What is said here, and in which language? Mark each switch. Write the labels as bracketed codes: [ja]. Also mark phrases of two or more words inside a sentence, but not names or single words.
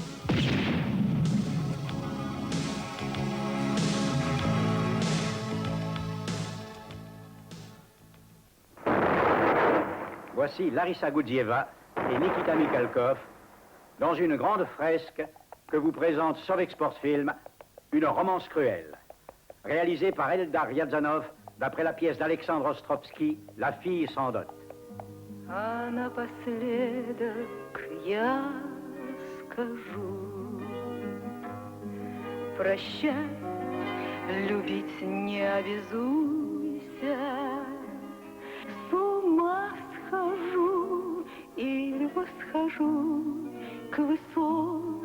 [fr] Voici Larissa Goudzieva et Nikita Mikhalkov dans une grande fresque que vous présente Sovexport Film, une romance cruelle, réalisée par Eldar Riazanov d'après la pièce d'Alexandre Ostrovsky, La fille sans dot. [ru] А напоследок я скажу: прощай, любить не обязуйся. С ума схожу или восхожу к высоким